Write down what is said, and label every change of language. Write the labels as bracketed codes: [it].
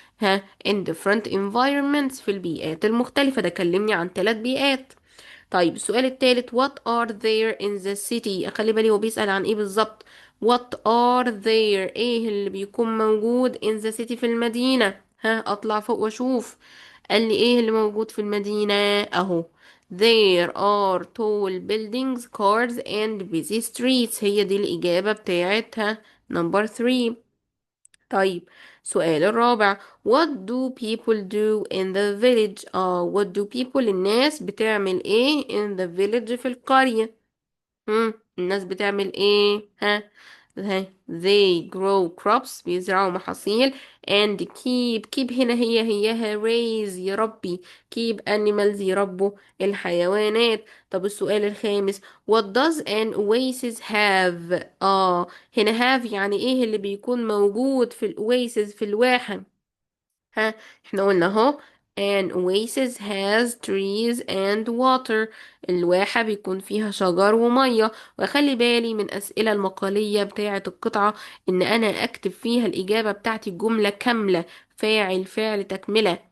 [ar] ها [en] in different environments [ar] في البيئات المختلفة. ده كلمني عن 3 بيئات. طيب السؤال التالت [en] what are there in the city؟ [ar] خلي بالي هو بيسأل عن ايه بالظبط. [en] what are there [ar] ايه اللي بيكون موجود [en] in the city [ar] في المدينة؟ ها اطلع فوق واشوف. قال لي ايه اللي موجود في المدينة اهو. [en] there are tall buildings cars and busy streets. [ar] هي دي الإجابة بتاعتها نمبر 3. طيب السؤال الرابع [en] what do people do in the village؟ [ar] what do people الناس بتعمل ايه in the village في القرية؟ الناس بتعمل ايه؟ ها [en] they grow crops [ar] بيزرعوا محاصيل [en] and keep [ar] هنا هي raise يربي [en] keep animals [ar] يربوا الحيوانات. طب السؤال الخامس [en] what does an oasis have؟ [ar] هنا have يعني ايه اللي بيكون موجود في الاويسز في الواحة؟ ها احنا قلنا اهو [en] an oasis has trees and water. [ar] الواحة بيكون فيها شجر ومية. وخلي بالي من أسئلة المقالية بتاعة القطعة إن أنا أكتب فيها الإجابة بتاعتي جملة كاملة، فاعل فعل تكملة.